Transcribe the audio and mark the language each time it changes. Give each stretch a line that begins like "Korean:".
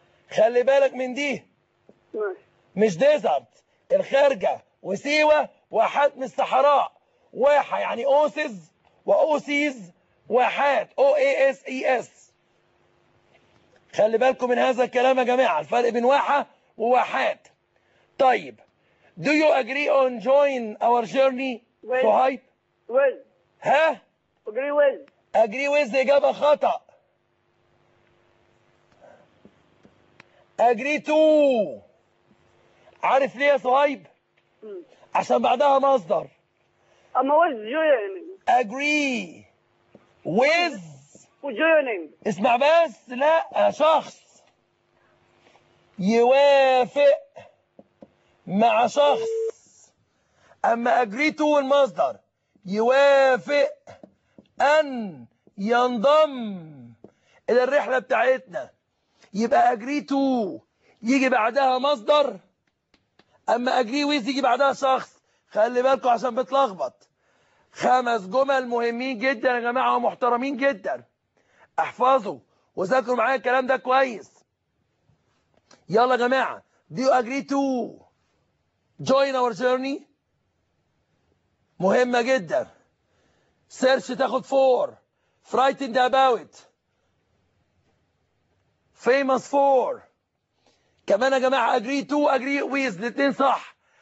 Arabic: خلي بالك من دي مش ديزرت. الخارجة وسيوة واحات من الصحراء. واحة يعني أوسز وأوسيز واحات.
English: O A S E S.
Arabic: خلي بالكم من هذا الكلام يا جماعة. الفرق بين واحة وواحات. طيب.
English: Do you agree on join our journey? Will.
Arabic: صهيب.
English: Will.
Arabic: ها؟
English: Agree with. Agree with
Arabic: إجابة خطأ.
English: Agree to.
Arabic: عارف ليه يا صهيب؟ عشان بعدها مصدر. اما with joining.
English: agree with joining.
Arabic: اسمع بس. لا شخص يوافق مع شخص. اما agree to المصدر يوافق ان ينضم الى الرحله بتاعتنا. يبقى agree to يجي بعدها مصدر. اما agree with يجي بعدها شخص. خلي بالكوا عشان بتلخبط. خمس جمل مهمين جدا يا جماعه ومحترمين جدا. احفظوا وذاكروا معايا الكلام ده كويس. يلا يا جماعه
English: do you agree to join our journey؟
Arabic: مهمه جدا. سيرش تاخد فور.
English: frightened about famous for.
Arabic: كمان يا جماعه agree to agree with الاثنين صح.